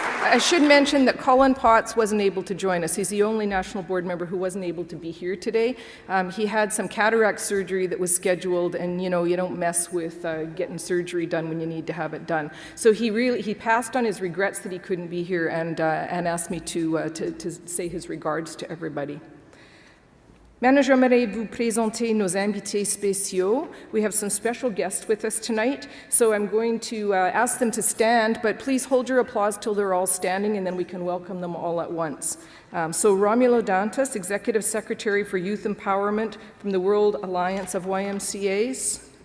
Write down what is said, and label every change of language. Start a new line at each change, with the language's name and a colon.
English: I should mention that Colin Potts wasn't able to join us. He's the only National Board member who wasn't able to be here today. He had some cataract surgery that was scheduled, and you know, you don't mess with getting surgery done when you need to have it done. So he passed on his regrets that he couldn't be here, and asked me to say his regards to everybody.
French: Maintenant, j'aimerais vous présenter nos invités spéciaux.
English: We have some special guests with us tonight, so I'm going to ask them to stand, but please hold your applause till they're all standing, and then we can welcome them all at once. So Romulo Dantas, Executive Secretary for Youth Empowerment from the World Alliance of YMCAs.